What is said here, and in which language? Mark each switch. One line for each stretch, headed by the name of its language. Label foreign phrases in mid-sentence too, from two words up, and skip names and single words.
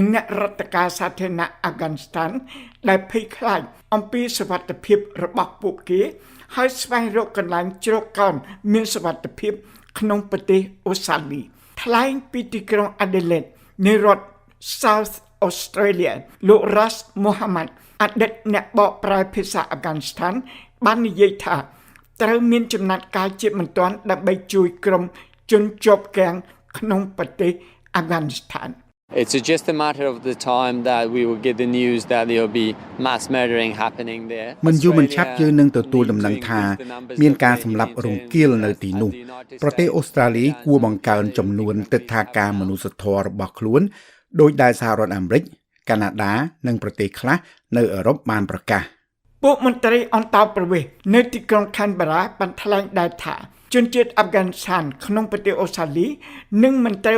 Khmer: អ្នករដ្ឋការសាធារណៈអាហ្វហ្គានីស្ថានដែលភ័យខ្លាចអំពីសុវត្ថិភាពរបស់ពួកគេហើយស្វែងរកកន្លែងជ្រកកោនមានសុវត្ថិភាពក្នុងប្រទេសអូស្ត្រាលីថ្លែងពីទីក្រុង Adelaide នៃរដ្ឋ South Australia លោក Ras Mohammed អតីតអ្នកបកប្រែភាសាអាហ្វហ្គានីស្ថានបាននិយាយថាត្រូវមានចំណាត់ការជាបន្ទាន់ដើម្បីជួយក្រុមជនជាប់គាំងក្នុងប្រទេសអាហ្វហ្គានីស្ថាន
English: It's just a matter of the time that we will get the news that there will be mass murdering happening there.
Khmer: មិនយូរមិនឆាប់យើងនឹងទទួលដំណឹងថាមានការសម្លាប់រង្គាលនៅទីនោះប្រទេសអូស្ត្រាលីគួរបង្កើនចំនួនទិដ្ឋាការមនុស្សធម៌របស់ខ្លួនដោយដែលសហរដ្ឋអាមេរិកកាណាដានិងប្រទេសខ្លះនៅអឺរ៉ុបបានប្រកាស ពួកមន្ត្រីអន្តរប្រវេសន៍នៅទីក្រុង Canberra បានថ្លែងដែរថាជនជាតិអាហ្វហ្គានីស្ថានក្នុងប្រទេសអូស្ត្រាលីនឹងមិនត្រូវ